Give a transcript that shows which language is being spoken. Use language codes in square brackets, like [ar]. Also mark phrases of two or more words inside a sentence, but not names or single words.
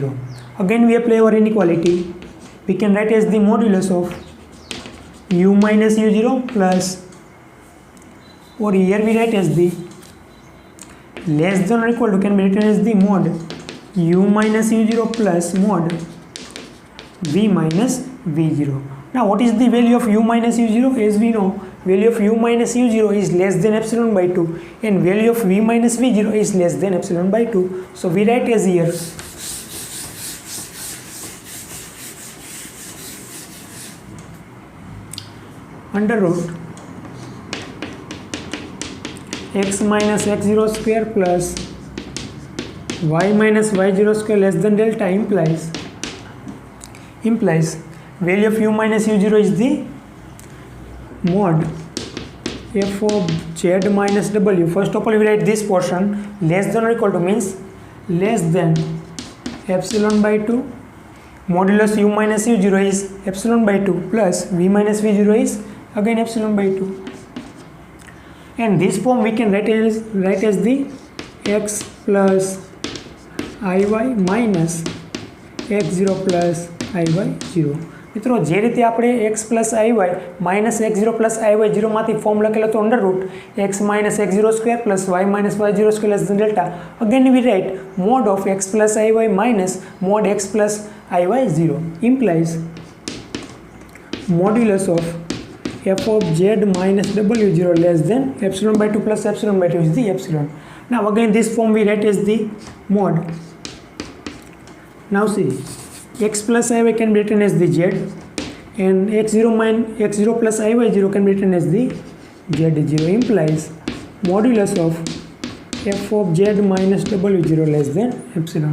[en] Again we apply our inequality. We can write as the modulus of u minus u0 plus, or here we write as the less than or equal to can be written as the mod u minus u0 plus mod v minus v0. Now what is the value of u minus u0? As we know, value of u minus u0 is less than epsilon by 2 and value of v minus v0 is less than epsilon by 2. So we write as here under root x minus x0 square plus y minus y0 square less than delta implies value of u minus u0 is the mod f of z minus w. First of all, we write this portion less than or equal to means less than epsilon by 2. Modulus u minus u0 is epsilon by 2 plus v minus v0 is again epsilon by 2. And this form we can write as the x plus iy minus x0 plus iy0. [gu] મિત્રો જે રીતે આપણે [en] x plus iy minus x0 plus iy0 [gu] માંથી ફોર્મ લખેલો તો [en] under root x minus x0 square plus y minus y0 square less than delta. again we write mod of x plus iy minus mod x plus iy0 implies modulus of f of z minus w0 less than epsilon by 2 plus epsilon by 2 is the epsilon. Now again this form we write as the mod. Now see, x plus iy can be written as the z and x0 plus iy0 can be written as the z0 implies modulus of f of z minus w0 less than epsilon.